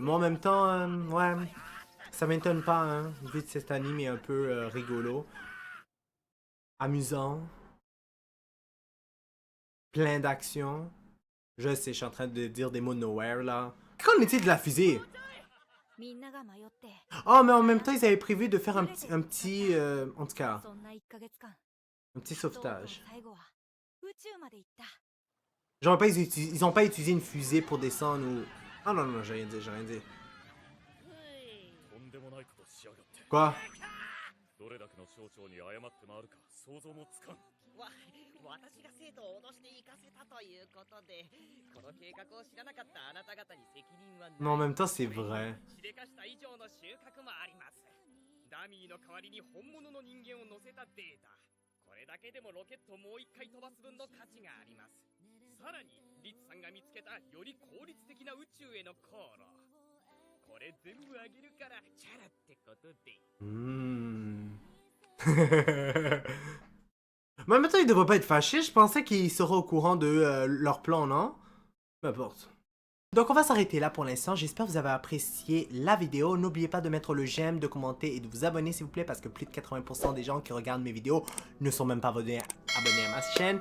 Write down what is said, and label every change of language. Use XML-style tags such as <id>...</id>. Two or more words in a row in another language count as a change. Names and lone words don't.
<fr>Mais en même temps, ouais, ça m'étonne pas, hein, vu que cet anime est un peu rigolo, amusant, plein d'action. Je sais, je suis en train de dire des mots nowhere, là. Qu'en est-il de la fusée?</fr> <ja>みんなが迷って。</ja> <fr>Oh, mais en même temps, ils avaient prévu de faire un petit en tout cas,</fr> <ja>そんな1ヶ月間。</ja> <fr>un petit</fr> <ja>とうとう</ja> <fr>sauvetage.</fr> <ja>最後は宇宙まで行った。</ja> <fr>Genre, ils ont pas utilisé une fusée pour descendre ou... Ah non, non, j'ai rien dit, j'ai rien dit.</fr> <ja>とんでもないことしやがって。</ja> <fr>Quoi?</fr> <ja>どれだけの省庁に謝って回るか想像もつかん。私が生徒を脅して行かせたということで、この計画を知らなかったあなた方に責任はない。</ja> <fr>Mais en même temps, c'est vrai.</fr> <ja>しでかした以上の収穫もあります。ダミーの代わりに本物の人間を乗せたデータ。これだけでもロケットをもう一回飛ばす分の価値があります。さらにリツさんが見つけたより効率的な宇宙への航路。これ全部あげるからチャラってことで。</ja> <fr>Mais en même temps, il devrait pas être fâché. Je pensais qu'il serait au courant de leur plan, non? Peu importe. Donc on va s'arrêter là pour l'instant. J'espère que vous avez apprécié la vidéo. N'oubliez pas de mettre le j'aime, de commenter et de vous abonner s'il vous plaît, parce que plus de 80% des gens qui regardent mes vidéos ne sont même pas abonnés à ma chaîne.</fr>